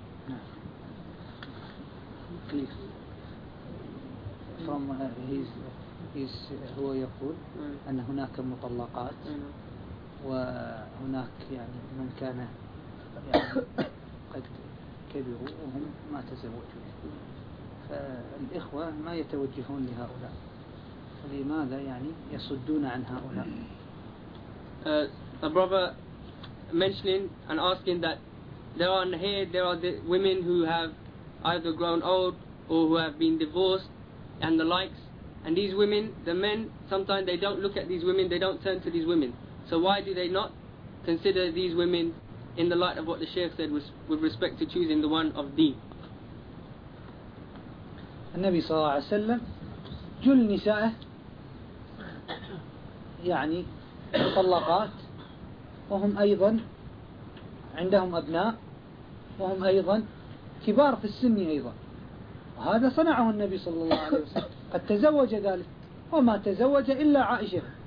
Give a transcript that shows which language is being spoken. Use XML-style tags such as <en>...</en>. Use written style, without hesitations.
<ar>نعم</ar> <en>from his</en> <ar>هو يقول أن هناك مطلقات وهناك يعني من كان يعني قد كبروا وهم ما تزوجوا فالإخوة ما يتوجهون لهؤلاء لماذا يعني يصدون عن هؤلاء؟</ar> <en>The brother mentioning and asking that there are here there are the women who have either grown old or who have been divorced and the likes, and these women, the men, sometimes they don't look at these women, they don't turn to these women. So why do they not consider these women in the light of what the Shaykh said with respect to choosing the one of deen?</en> <ar>النبي صلى الله عليه وسلم جل نسائه يعني مطلقات وهم أيضا عندهم أبناء وهم أيضا كبار في السن أيضا, وهذا صنعه النبي صلى الله عليه وسلم, قد تزوج ذلك وما تزوج إلا عائشة</ar>